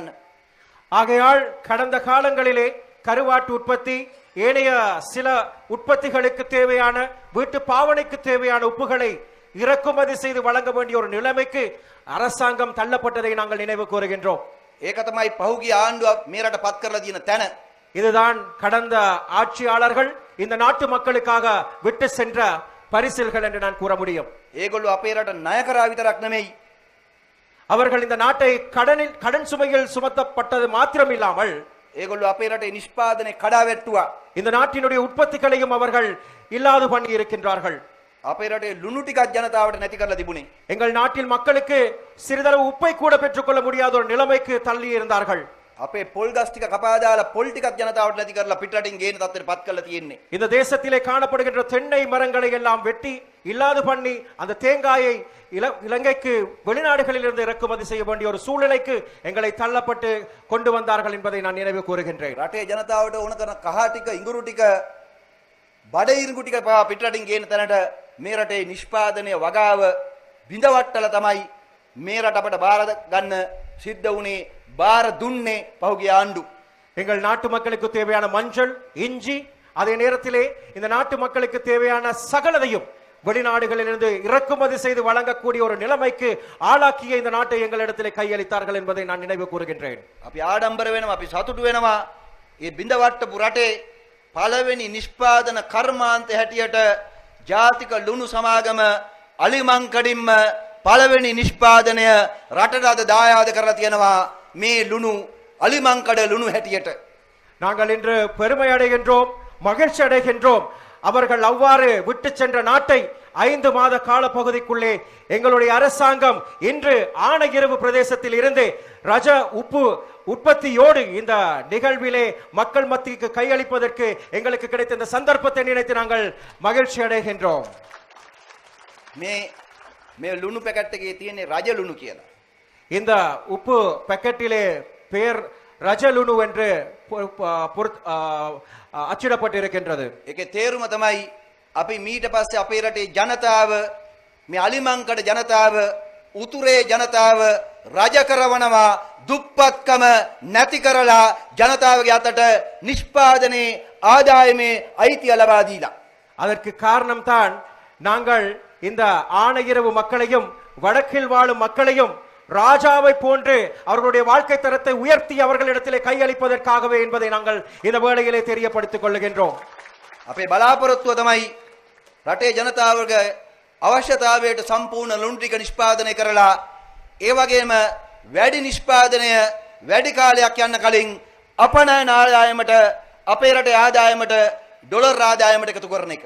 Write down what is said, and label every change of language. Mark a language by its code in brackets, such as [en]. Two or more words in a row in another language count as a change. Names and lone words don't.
[ta] ஆகையால் கடந்த காலங்களிலே கருவாட்டு உற்பத்தி ஏனைய சில உற்பத்திகளுக்கு தேவையான வீட்டு பாவனைக்கு தேவையான உப்புகளை இறக்குமதி செய்து வழங்க வேண்டிய ஒரு நிலைமைக்கு அரசாங்கம் தள்ளப்பட்டதை நாங்கள் நினைவு கூறுகின்றோம். [si] ඒක තමයි පහුගිය ආණ්ඩුව මේ රට පත් කරලා තියෙන තැන. [ta] இதுதான் கடந்த ஆட்சியாளர்கள் இந்த நாட்டு மக்களுக்காக விட்டு சென்ற பரிசில்கள் என்று நான் கூற முடியும். [si] ඒගොල්ලෝ අපේ රට ණය කරා විතරක් නෙමෙයි. [ta] அவர்கள் இந்த நாட்டை கடன் சுமையில் சுமத்தப்பட்டது மாத்திரமில்லாமல் [si] ඒගොල්ලෝ අපේ රටේ නිෂ්පාදනය කඩා වැට්ටුවා. [ta] இந்த நாட்டினுடைய உற்பத்திகளையும் அவர்கள் இல்லாது பண்ணி இருக்கின்றார்கள். [si] අපේ රටේ ලුණු ටිකක් ජනතාවට නැති කරලා තිබුණේ. [ta] எங்கள் நாட்டில் மக்களுக்கு சிறிதளவு உப்பை கூட பெற்றுக்கொள்ள முடியாத ஒரு நிலைமைக்கு தள்ளி இருந்தார்கள். [si] අපේ පොල් ගස් ටික කපා දාලා පොල් ටිකක් ජනතාවට නැති කරලා පිටරටින් ගේන තත්ත්වයට පත් කරලා තියෙන්නේ. [ta] இந்த தேசத்திலே காணப்படுகின்ற தென்னை மரங்களை எல்லாம் வெட்டி இல்லாது பண்ணி அந்த தேங்காயை இலங்கைக்கு வெளிநாடுகளில் இருந்து இறக்குமதி செய்ய வேண்டிய ஒரு சூழ்நிலைக்கு எங்களை தள்ளப்பட்டு கொண்டு வந்தார்கள் என்பதை நான் நினைவு கூறுகின்றேன். [si] රටේ ජනතාවට ඕන කරන කහ ටික ඉඟුරු ටික බඩ ඉඟු ටික පිටරටින් ගේන තැනට මේ රටේ නිෂ්පාදනය වගාව බිඳවට්ටල තමයි මේ රට අපට බාර ගන්න සිද්ධ වුණේ. බාර දුන්නේ පහුගිය ආණ්ඩු. [ta] எங்கள் நாட்டு மக்களுக்கு தேவையான மஞ்சள் இஞ்சி அதே நேரத்திலே இந்த நாட்டு மக்களுக்கு தேவையான சகலதையும் வெளிநாடுகளிலிருந்து இறக்குமதி செய்து வழங்கக்கூடிய ஒரு நிலைமைக்கு ஆளாக்கிய இந்த நாட்டை எங்களிடத்திலே கையளித்தார்கள் என்பதை நான் நினைவு கூறுகின்றேன். [si] අපි ආඩම්බර වෙනවා, අපි සතුටු වෙනවා. මේ බිඳවට්ටපු රටේ පළවෙනි නිෂ්පාදන කර්මාන්තය හැටියට ජාතික ලුණු සමාගම අලිමංකඩින්ම පළවෙනි නිෂ්පාදනය රටට අද දායාද කරලා තියෙනවා. මේ ලුණු අලිමංකඩ ලුණු හැටියට. [ta] நாங்கள் இன்று பெருமை அடைகின்றோம், மகிழ்ச்சி அடைகின்றோம். அவர்கள் அவ்வாறு விட்டு சென்ற நாட்டை 5 மாத கால பகுதிக்குள்ளே எங்களுடைய அரசாங்கம் இன்று ஆணையிரவு பிரதேசத்தில் இருந்து ரஜ உப்பு உற்பத்தியோடு இந்த நிகழ்விலே மக்கள் மத்திக்கு கையளிப்பதற்கு எங்களுக்கு கிடைத்த இந்த சந்தர்ப்பத்தை நினைத்து நாங்கள் மகிழ்ச்சி அடைகின்றோம். [si] මේ ලුණු පැකට් එකේ තියෙන්නේ රජ ලුණු කියලා. [ta] இந்த உப்பு பாக்கெட்டிலே பெயர் ரஜலுணு என்று அச்சிடப்பட்டிருக்கின்றது. [si] ඒකේ තේරුම තමයි අපි මීට පස්සේ අපේ රටේ ජනතාව මේ අලිමංකඩ ජනතාව උතුරේ ජනතාව රජ කරවනවා, දුප්පත්කම නැති කරලා ජනතාවගේ අතට නිෂ්පාදනයේ ආදායමේ අයිතිය ලබා දීලා. [ta] அதற்கு காரணம் தான் நாங்கள் இந்த ஆணையிரவு மக்களையும் வடக்கில் வாழும் மக்களையும் ராஜாவை போன்று அவர்களுடைய வாழ்க்கை தரத்தை உயர்த்தி அவர்களிடத்திலே கையளிப்பதற்காகவே என்பதை நாங்கள் இந்த வேளையிலே தெரியப்படுத்திக் கொள்ளுகின்றோம். [si] අපේ බලාපොරොත්තුව තමයි රටේ ජනතාවගේ අවශ්‍යතාවයට සම්පූර්ණ ලුණු ටික නිෂ්පාදනය කරලා ඒ වගේම වැඩි නිෂ්පාදනය වැඩි කාලයක් යන්න කලින් අපනයන ආදායමට අපේ රටේ ආදායමට ඩොලර් ආදායමට එකතු කරන එක.